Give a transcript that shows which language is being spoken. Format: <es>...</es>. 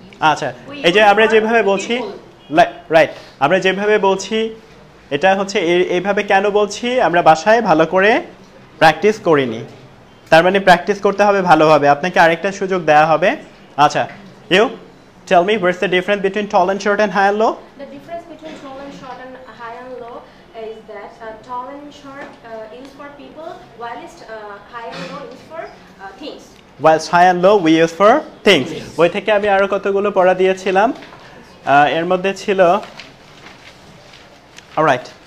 <bn>আচ্ছা, এই যে আমরা যেভাবে বলছি, রাইট, আমরা যেভাবে বলছি এটা হচ্ছে এইভাবে কেন বলছি, আমরা বাসায় ভালো করে প্র্যাকটিস করিনি। তার মানে প্র্যাকটিস করতে হবে ভালোভাবে। আপনাকে আরেকটা সুযোগ দেওয়া হবে।</bn> <en>আচ্ছা, you tell me what's the difference between tall and short and high and low? The difference between tall and short and high and low is that tall and short is for people, whilst high and low is for things. Whilst high and low we use for things.</en> <bn>বই থেকে আমি আরো কতগুলো পড়া দিয়েছিলাম। এর মধ্যে ছিল alright.</bn>